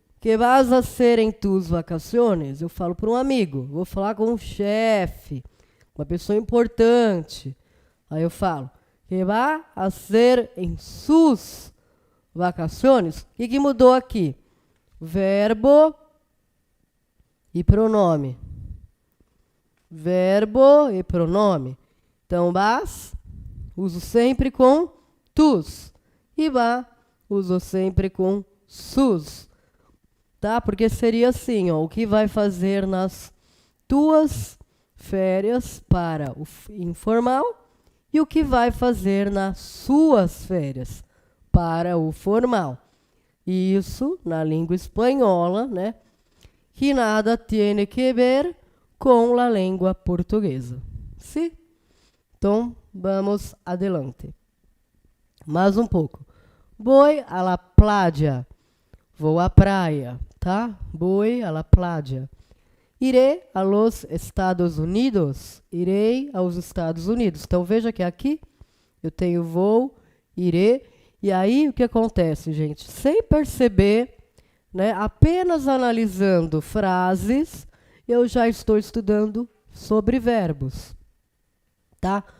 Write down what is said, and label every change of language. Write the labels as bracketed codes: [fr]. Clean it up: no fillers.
[es] Que vas a hacer en tus vacaciones? [pt] Eu falo para um amigo. Vou falar com um chefe, uma pessoa importante. Aí eu falo, [es] que va a hacer en sus vacaciones? [pt] O que mudou aqui? Verbo e pronome. Verbo e pronome. Então, vas, uso sempre com tus. E va, uso sempre com sus. Tá? Porque seria assim, ó, o que vai fazer nas tuas férias para o informal e o que vai fazer nas suas férias para o formal. Isso, na língua espanhola, né? [es] Que nada tiene que ver [pt] com a língua portuguesa. Sim? Então, vamos adelante. Mais um pouco. [es] Voy a la playa. [pt] Vou à praia, tá? [es] Voy a la playa. Iré a los Estados Unidos. [pt] Irei aos Estados Unidos. Então, veja que aqui eu tenho vou, irei. E aí, o que acontece, gente? Sem perceber, né, apenas analisando frases, eu já estou estudando sobre verbos, tá?